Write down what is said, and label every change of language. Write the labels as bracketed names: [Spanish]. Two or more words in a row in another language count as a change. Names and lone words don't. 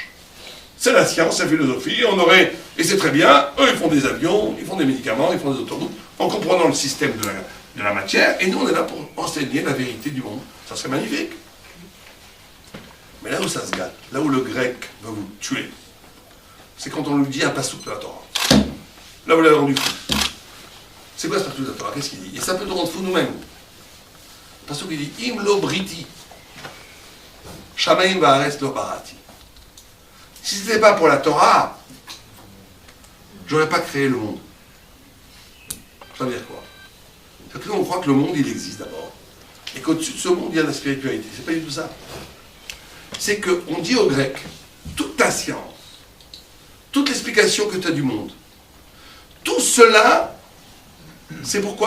[French] C'est la science, la philosophie, et c'est très bien, eux ils font des avions, ils font des médicaments, ils font des autoroutes, en comprenant le système de la matière, et nous on est là pour enseigner la vérité du monde. Ça serait magnifique. Mais là où ça se gâte, là où le grec va vous tuer, c'est quand on lui dit un passouk de la Torah. Là vous l'avez rendu fou. C'est quoi ce passouk de la Torah? Qu'est-ce qu'il dit? Et ça peut nous rendre fou nous-mêmes. Le passouk il dit [Hebrew] אם לא בריתי, שמים וארץ לא בראתי. [French] Si ce n'était pas pour la Torah, j'aurais pas créé le monde. Ça veut dire quoi? C'est que nous, on croit que le monde, il existe d'abord. Et qu'au-dessus de ce monde, il y a la spiritualité. C'est pas du tout ça. C'est qu'on dit aux Grecs, toute ta science, toute l'explication que tu as du monde, tout cela, c'est pourquoi?